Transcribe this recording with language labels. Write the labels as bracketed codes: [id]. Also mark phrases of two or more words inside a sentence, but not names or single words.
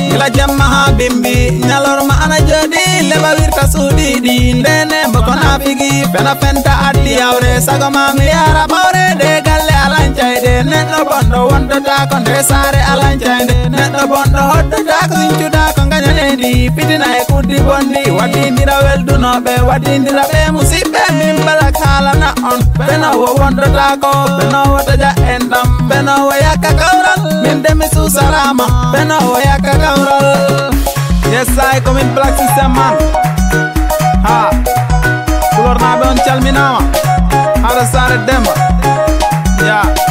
[ff] Gila jemma ha bimbi, nyalorma ana jodi, leba wirta suuɗi ɗi, ndene mbako na figi, fena fenta addi yawre, sago ma mi yara ɓawre, de galle alancayde, neɗɗo bonɗo wondota ko nde saare alancayde, neɗɗo bonɗo hoddota ko sincuɗa ko gañanedi, fitina e kuddi bondi, waɗindira weldunoɓe, waɗindira ɓe musidɓe, min balak haalana on, beno wo wondota ko, beno wo taja en ɗam, beno wo yakka kawral, min de mi susarama, beno wo yakka kawral. [en] Yes, I come in Black System man. [ff] Ha, kulornaɓe on calminama, haɗa saare Demba. Yeah.